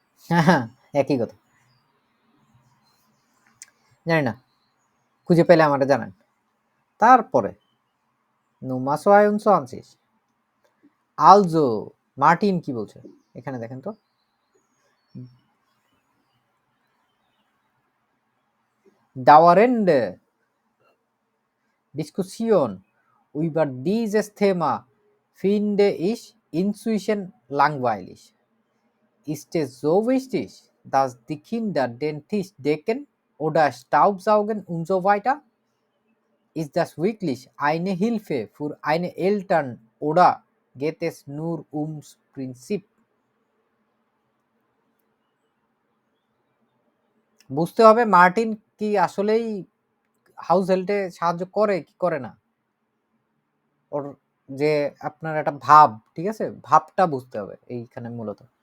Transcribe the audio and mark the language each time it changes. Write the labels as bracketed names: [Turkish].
[Bangla] হ্যাঁ, একই কথা। জানি না, খুঁজে পেলে আমাকে জানান। তারপরে [German] Nummer 22 also [Bangla] মার্টিন কি বলছে এখানে দেখেন তো। [German] Dauernde Diskussion über dieses Thema finde ich inzwischen langweilig. Ist es so wichtig, dass die Kinder den Tisch decken oder Staubsaugen und so weiter? Ist das wirklich eine Hilfe für eine Eltern oder geht es nur ums Prinzip? [Bangla] বুঝতে হবে Martin কি আসলেই house হেল্পে সাহায্য করে কি করে না। ওর যে আপনার একটা ভাব, ঠিক আছে, ভাবটা বুঝতে হবে এইখানে মূলত।